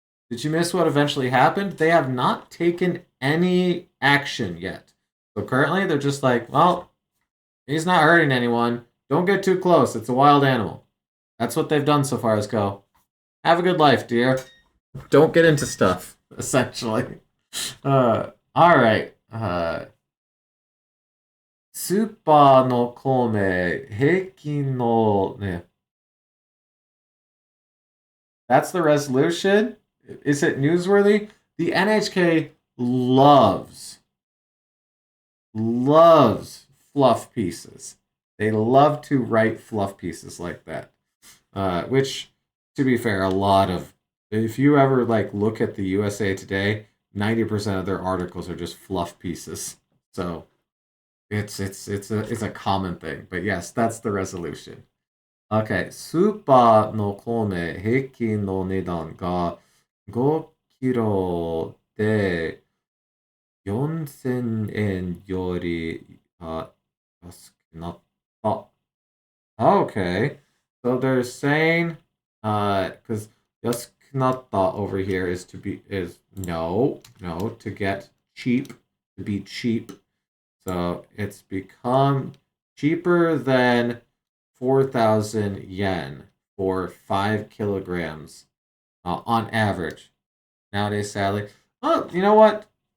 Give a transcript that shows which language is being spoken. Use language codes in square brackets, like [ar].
[en] Did you miss what eventually happened? They have not taken any action yet. So currently they're just like, well, he's not hurting anyone. Don't get too close. It's a wild animal. That's what they've done so far as go. Have a good life, dear. Don't get into stuff, essentially. All right. [ja] スーパーの米、平均のね. [en] That's the resolution? Is it newsworthy? The NHK loves loves fluff pieces. They love to write fluff pieces like that. Which, to be fair, a lot of if you ever like look at the USA Today, 90% of their articles are just fluff pieces. So it's a common thing. But yes, that's the resolution. [ja] Okay, スーパーの米平均の値段が5キロで4000円より安くなった。 [en] Okay. So they're saying because yasukunatta over here is to be is no to get cheap, to be cheap. So it's become cheaper than 4,000 yen for 5 kilograms on average. Nowadays, sadly. Well, you know what?